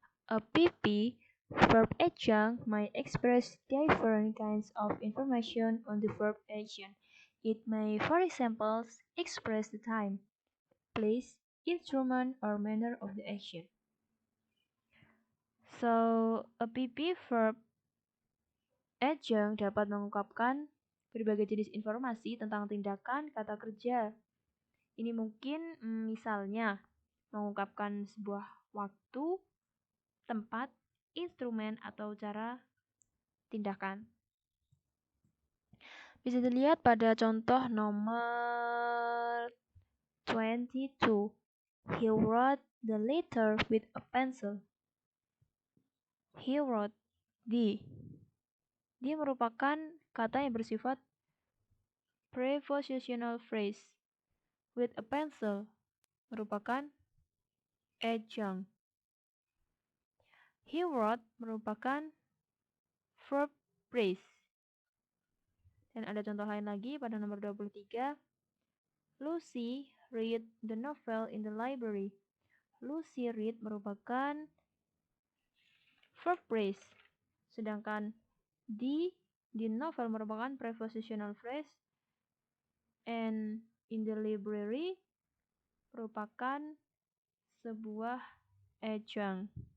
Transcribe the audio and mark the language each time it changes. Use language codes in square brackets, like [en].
[en] A PP verb adjunct might express different kinds of information on the verb action. It may, for example, express the time, place, instrument, or manner of the action. [id] So, a PP verb adjunct dapat mengungkapkan berbagai jenis informasi tentang tindakan kata kerja. Ini mungkin misalnya mengungkapkan sebuah waktu, tempat, instrumen, atau cara tindakan. Bisa dilihat pada contoh nomor 22. [en] He wrote the letter with a pencil. He wrote the. [id] Dia merupakan kata yang bersifat prepositional phrase. [en] With a pencil [id] merupakan adjunct. [en] He wrote [id] merupakan verb phrase. Dan ada contoh lain lagi pada nomor 23. [en] Lucy read the novel in the library. Lucy read [id] merupakan verb phrase. Sedangkan di [en] novel [id] merupakan prepositional phrase. [en] And in the library [id] merupakan sebuah [en] adjunct.